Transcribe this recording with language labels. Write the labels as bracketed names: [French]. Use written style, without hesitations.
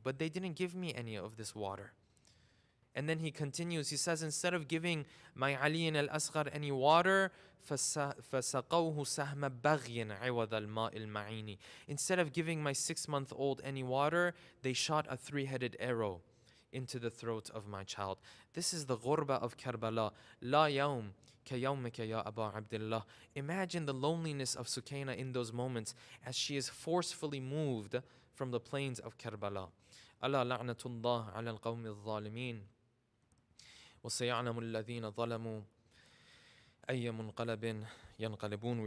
[English] But they didn't give me any of this water. And then he continues, he says, instead of giving my Ali al-Asghar any water, [Arabic] فَسَقَوْهُ سَهْمَ بَغْيٍ عِوَضَ الْمَاءِ الْمَعِينِ. [English] Instead of giving my 6-month-old any water, they shot a 3-headed arrow into the throat of my child. This is the ghurba of Karbala. [Arabic] La yawm كَيَوْمِكَ يَا أَبَا عَبْدِ اللَّهِ. [English] Imagine the loneliness of Sukaina in those moments as she is forcefully moved from the plains of Karbala. [Arabic] أَلَا لَعْنَةُ اللَّهِ عَلَى الْقَوْمِ الظَّالِمِينَ وَسَيَعْلَمُ الَّذِينَ ظَلَمُوا أَيَّ مُنْقَلَبٍ يَنْقَلِبُونَ.